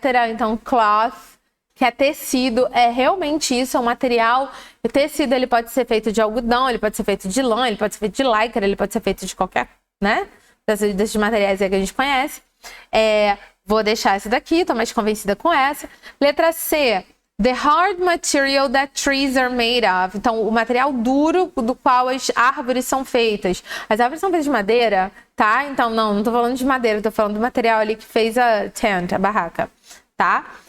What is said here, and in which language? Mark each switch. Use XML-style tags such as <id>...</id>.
<pt>Então, cloth, que é tecido, é realmente isso, é um material. O tecido, ele pode ser feito de algodão, ele pode ser feito de lã, ele pode ser feito de lycra, ele pode ser feito de qualquer, né? Desses materiais aí que a gente conhece. Vou deixar essa daqui, tô mais convencida com essa. Letra C.</pt> <en>The hard material that trees are made of.</en> <pt>Então, o material duro do qual as árvores são feitas. As árvores são feitas de madeira, tá? Então, não tô falando de madeira, tô falando do material ali que fez a tent, a barraca, tá?</pt>